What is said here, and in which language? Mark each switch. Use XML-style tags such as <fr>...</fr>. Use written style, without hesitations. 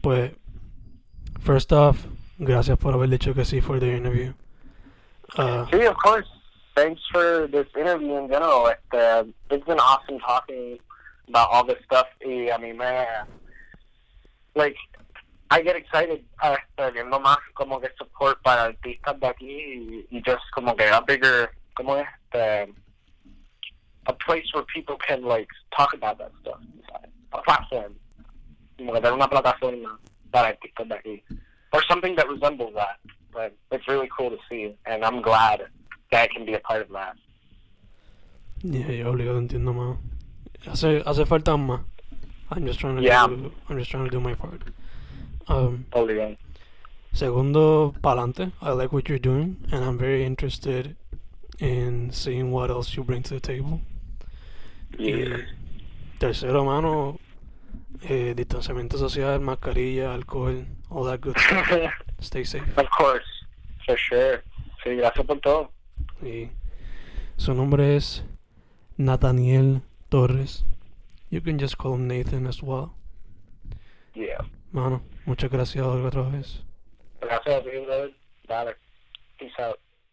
<es>Pues,</es> <en>first off,</en> <es>gracias por haber dicho que sí</es> <en>for the interview. See, of course. Thanks for this interview in general. It's been awesome talking about all this stuff.</en> <es>Y a mí</es> <en>I get excited</en> <es>viendo más como que</es> <en>support</en> <es>para artistas de aquí y</es> <en>just</en> <es>como que</es> <en>a bigger, a place where people can like talk about that stuff. A platform.</en> <es>Como que tener una plataforma para artistas de aquí.</es> <en>Or something that resembles that. But it's really cool to see, and I'm glad that I can be a part of that. Yeah,</en> <es>yo obligado entiendo más. Hace falta más.</es> <en>I'm just trying to do my part.</en> <es>Obligado. Segundo, pa'lante.</es> <en>I like what you're doing, and I'm very interested in seeing what else you bring to the table. Yeah.</en> <es>Y tercero, mano, distanciamiento social, mascarilla, alcohol,</es> <en>all that good stuff. Stay safe. Of course, for sure.</en> <es>Sí, gracias por todo. Y su nombre es Nathaniel Torres.</es> <en>You can just call him Nathan as well. Yeah.</en> <es>Mano, muchas gracias otra vez. Gracias a ti, brother. Dale.</es> <en>Peace out.</en>